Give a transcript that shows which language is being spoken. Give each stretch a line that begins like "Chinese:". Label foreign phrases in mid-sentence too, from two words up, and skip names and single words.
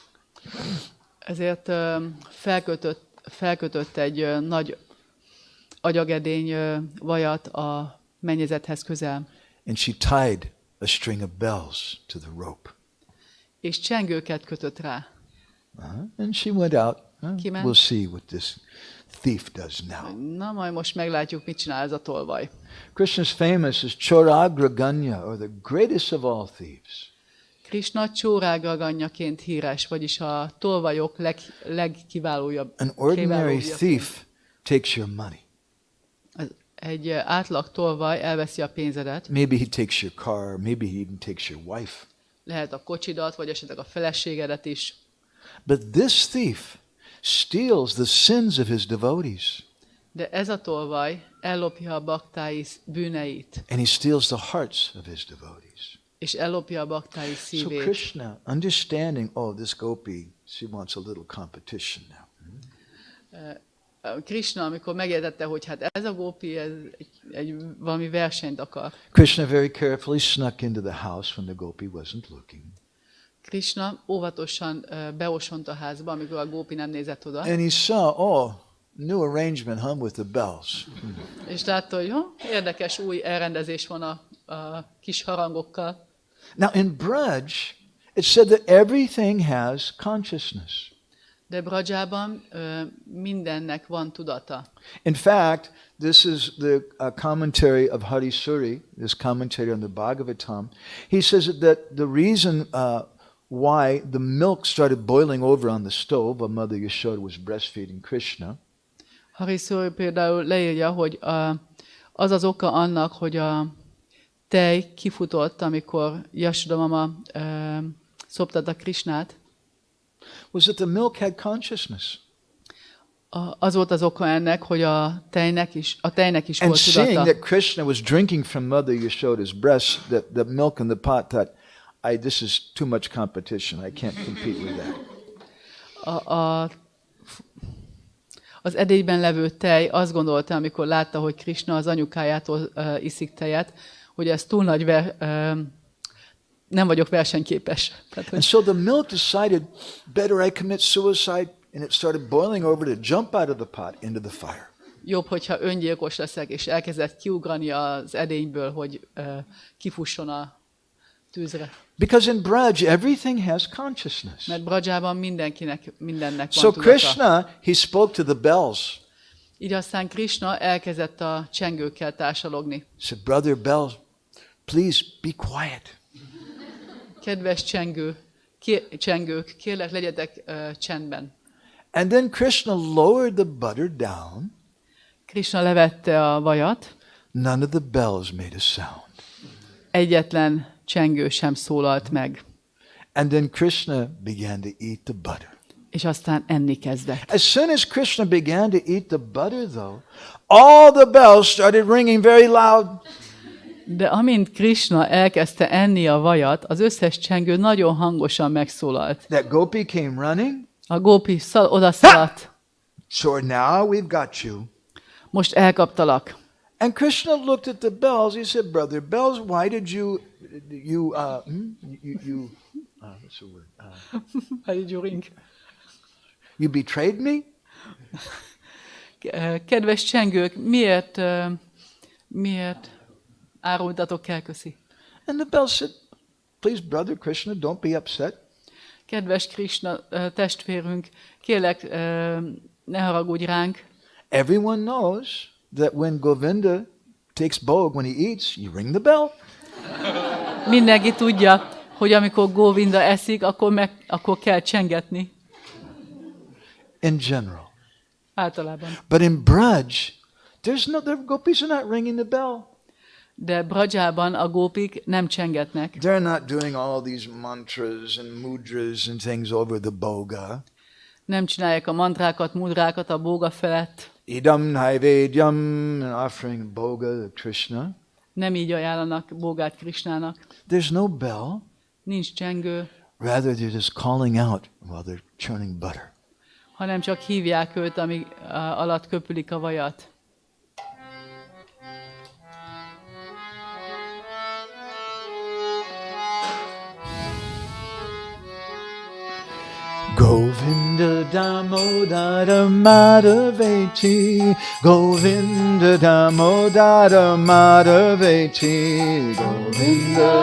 Hungarian: Ezért felkötött egy nagy agyagedény vajat a mennyezethez közel.
English: And she tied a string of bells to the rope.
Hungarian: És csengőket kötött rá.
English: And she went out.
Hungarian: Kiment.
English: We'll see what this thief does now.
Hungarian: Na, majd most meglátjuk, mit csinál ez a tolvaj.
English: Krishna's famous as Choragraganya, or the greatest of all thieves.
Hungarian: Krishna csórágraganyaként híres, vagyis a tolvajok legkiválóbb.
English: An ordinary thief takes your money.
Hungarian: Egy átlag tolvaj elveszi a pénzedet.
English: Maybe he takes your car, maybe he even takes your wife.
Hungarian: Lehet a kocsidat, vagy esetleg a feleségedet is.
English: But this thief steals the sins of his devotees.
Hungarian: De ez a tolvaj ellopja a baktái bűneit.
English: And he steals the hearts of his devotees.
Hungarian: És ellopja a baktái
English: So
Hungarian: szívét.
English: Krishna, understanding, this gopi, she wants a little competition now.
Hungarian: Krishna, amikor megértette, hogy hát ez a gópi, ez valami versenyt akar.
English: Krishna very carefully snuck into the house when the gopi wasn't looking.
Hungarian: Krishna óvatosan beosont a házba, amikor a gópi nem nézett oda.
English: And he saw, new arrangement, with the bells.
Hungarian: És látta, hogy érdekes új elrendezés van a kis harangokkal.
English: Now in Braj, it said that everything has consciousness.
Hungarian: De Brajában mindennek van tudata.
English: In fact, this is the commentary of Hari Suri, this commentary on the Bhagavatam. He says that the reason why the milk started boiling over on the stove while Mother Yashoda was breastfeeding Krishna.
Hungarian: Hari Suri például leírja, hogy az az oka annak, hogy a tej kifutott, amikor Yashoda mama szoptatta Krishnát,
English: Was that the milk had consciousness.
Hungarian: Az volt az oka ennek, hogy a tejnek is
English: And
Hungarian: volt
English: seeing
Hungarian: tudata.
English: that Krishna was drinking from Mother Yashoda's breast, the milk in the pot, thought, this is too much competition. I can't compete with that.
Hungarian: Az edényben levő tej azt gondolta, amikor látta, hogy Krishna az anyukájától iszik tejet, hogy ez túl nagy nem vagyok versenyképes. Tehát,
English: And so the milk decided, better I commit suicide, and it started boiling over to jump out of the pot into the fire.
Hungarian: jobb, hogyha öngyilkos leszek, és elkezdett kiugrani az edényből, hogy kifusson a tűzre.
English: Because in Braj, everything has consciousness.
Hungarian: Mert Brajában mindennek van
English: So
Hungarian: tudata.
English: Krishna, he spoke to the bells.
Hungarian: Így aztán Krishna elkezdett a csengőkkel társalogni.
English: He said, brother bells, please be quiet.
Hungarian: Kedves csengők, kérlek, legyetek csendben.
English: And then Krishna lowered the butter down.
Hungarian: Krishna levette a vajat.
English: None of the bells made a sound.
Hungarian: Egyetlen csengő sem szólalt meg.
English: And then Krishna began to eat the butter.
Hungarian: És aztán enni kezdett.
English: As soon as Krishna began to eat the butter, though, all the bells started ringing very loud.
Hungarian: De amint Krishna elkezdte enni a vajat, az összes csengő nagyon hangosan megszólalt.
English: That gopi came running.
Hungarian: A gópi odaszaladt.
English: So now we've got you.
Hungarian: Most elkaptalak.
English: And Krishna looked at the bells. He said, brother bells, why did you what's the word? Why did you ring? You betrayed me?
Hungarian: Kedves csengők, miért árultatok el, köszi?
English: And the bells said, please, brother Krishna, don't be upset.
Hungarian: Kedves Krishna testvérünk, kérlek, ne haragudj ránk.
English: Everyone knows that when Govinda takes bhog, when he eats, you ring the bell.
Hungarian: Mindenki tudja, hogy amikor Govinda eszik, akkor kell csengetni.
English: In general.
Hungarian: Általában.
English: But in Braj, the gopis are not ringing the bell.
Hungarian: De Brajában a gópik nem csengetnek.
English: They're not doing all these mantras and mudras and things over the boga.
Hungarian: Nem csinálják a mantrákat, mudrákat a bóga felett.
Sanskrit: Idam naivedyam,
English: an offering boga to Krishna.
Hungarian: Nem így ajánlanak bógát Krishnának.
English: There's no bell.
Hungarian: Nincs csengő,
English: Rather, they're just calling out while they're churning butter.
Hungarian: hanem csak hívják őt, amíg alatt köpülik a vajat.
Sanskrit: Govinda Damodara Madhaveti, Govinda Damodara Madhaveti, Govinda